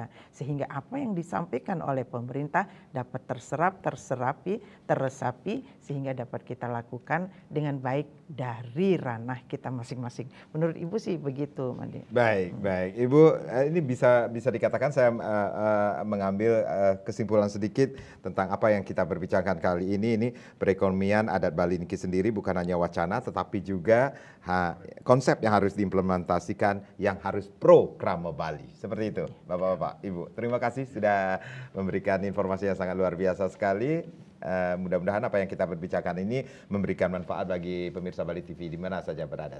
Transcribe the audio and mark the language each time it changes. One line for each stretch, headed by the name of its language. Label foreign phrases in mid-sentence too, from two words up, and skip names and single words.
Indonesian: Sehingga apa yang disampaikan oleh pemerintah dapat teresapi, sehingga dapat kita lakukan dengan baik dari ranah kita masing-masing. Menurut Ibu sih begitu, Mandi. Baik. Ibu, ini bisa dikatakan saya mengambil kesimpulan sedikit tentang apa yang kita berbicarakan kali ini perekonomian adat Bali niki sendiri bukan hanya wacana, tetapi juga konsep yang harus diimplementasikan, yang harus pro Krama Bali. Seperti itu, Bapak-bapak, Ibu. Terima kasih sudah memberikan informasi yang sangat luar biasa sekali. Mudah-mudahan apa yang kita berbicarakan ini memberikan manfaat bagi pemirsa Bali TV di mana saja berada.